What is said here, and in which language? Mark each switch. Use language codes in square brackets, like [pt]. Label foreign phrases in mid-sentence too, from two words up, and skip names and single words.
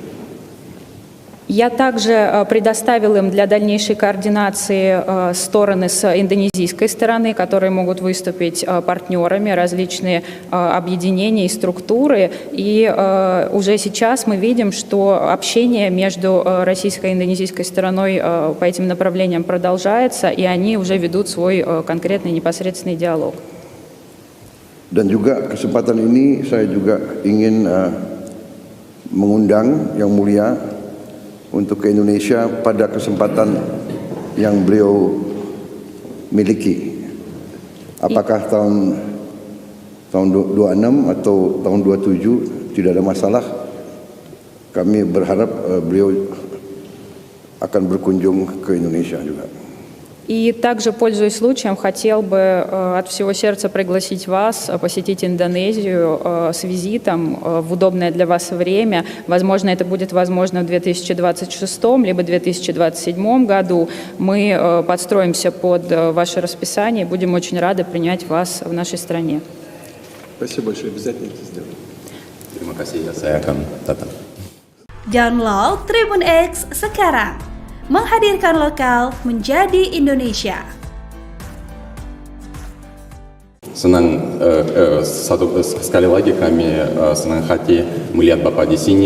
[ru] Я также предоставил им для дальнейшей координации стороны с индонезийской стороны, которые могут выступить партнерами, различные объединения и структуры. И уже сейчас мы видим, что общение между российской и индонезийской стороной по этим направлениям продолжается, и они уже ведут свой конкретный непосредственный диалог. [id] Dan juga kesempatan ini saya juga ingin mengundang Yang Mulia untuk ke Indonesia pada kesempatan yang beliau miliki. Apakah tahun 26 atau tahun 27 tidak ada masalah. Kami berharap beliau akan berkunjung ke Indonesia juga. [ru] И также, пользуясь случаем, хотел бы от всего сердца пригласить вас посетить Индонезию с визитом в удобное для вас время. Возможно, это будет возможно в 2026 либо 2027 году. Мы подстроимся под ваше расписание и будем очень рады принять вас в нашей стране. Спасибо большое, обязательно это сделаем. [id] Terima kasih, saya akan datang. Download Tribun X sekarang. Menghadirkan lokal menjadi Indonesia. Senang sekali lagi kami senang hati melihat Bapak di sini.